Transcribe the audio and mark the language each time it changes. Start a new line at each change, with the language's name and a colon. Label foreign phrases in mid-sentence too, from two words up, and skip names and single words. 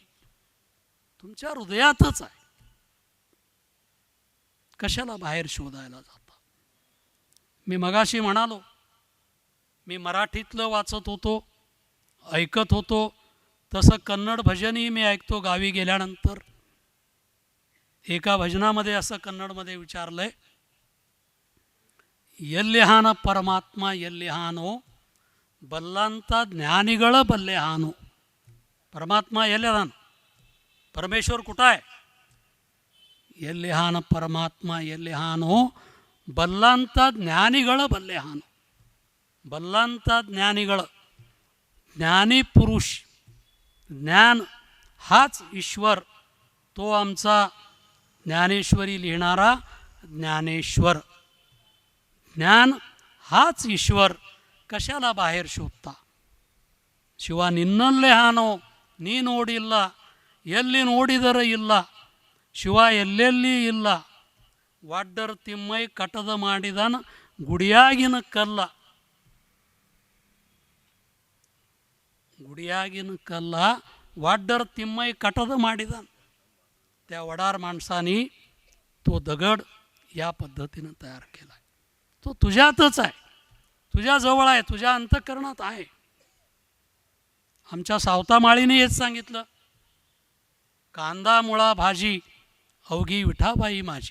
Marathi: तुमच्या हृदयातच आहे, कशाला बाहेर शोधायला जाता. मी मगाशी म्हणालो, मी मराठीतलं वाचत होतो, ऐकत होतो, तसं कन्नड भजनही मी ऐकतो गावी गेल्यानंतर. एका भजनामध्ये असं कन्नडमध्ये विचारलंय,
Kannada: ಎಲ್ಲಿಹಾನ ಪರಮಾತ್ಮ ಎಲ್ಲಿಹಾನೋ ಬಲ್ಲಂತ ಜ್ಞಾನಿಗಳ ಬಲ್ಲೆಹಾನೋ. परमात्मा ಎಲ್ಲಿದಾನ,
Marathi: परमेश्वर कुठं आहे.
Kannada: ಎಲ್ಲಿಹಾನ ಪರಮಾತ್ಮ ಎಲ್ಲಿಹಾನೋ ಬಲ್ಲಂತ ಜ್ಞಾನಿಗಳ ಬಲ್ಲೆಹಾನೋ. ಬಲ್ಲಂತ ಜ್ಞಾನಿಗಳ,
Marathi: ज्ञानी पुरुष, ज्ञान हाच ईश्वर, तो आमचा ज्ञानेश्वरी लिहिणारा ज्ञानेश्वर. ज्ञान हाच ईश्वर, कशाला बाहेर शोधता.
Kannada: ಶಿವ ನಿನ್ನಲ್ಲೇ ಹಾನೋ ನೀ ನೋಡಿಲ್ಲ, ಎಲ್ಲಿ ನೋಡಿದರೆ ಇಲ್ಲ, ಶಿವ ಎಲ್ಲೆಲ್ಲಿ ಇಲ್ಲ, ವಾಡ್ಡರ್ ತಿಮ್ಮೈ ಕಟದ ಮಾಡಿದನ ಗುಡಿಯಾಗಿನ ಕಲ್ಲ. ಗುಡಿಯಾಗಿನ ಕಲ್ಲ ವಾಡ್ಡರ್ ತಿಮ್ಮಯ ಕಟದ ಮಾಡಿದ
Marathi: त्या वडार माणसानी तो दगड या पद्धतीनं तयार केला आहे. तो तुझ्यातच आहे, तुझ्या जवळ आहे, तुझ्या अंतःकरणात आहे. आमच्या सावता माळीने हेच सांगितलं, कांदा मुळा भाजी अवघी विठाबाई माझी.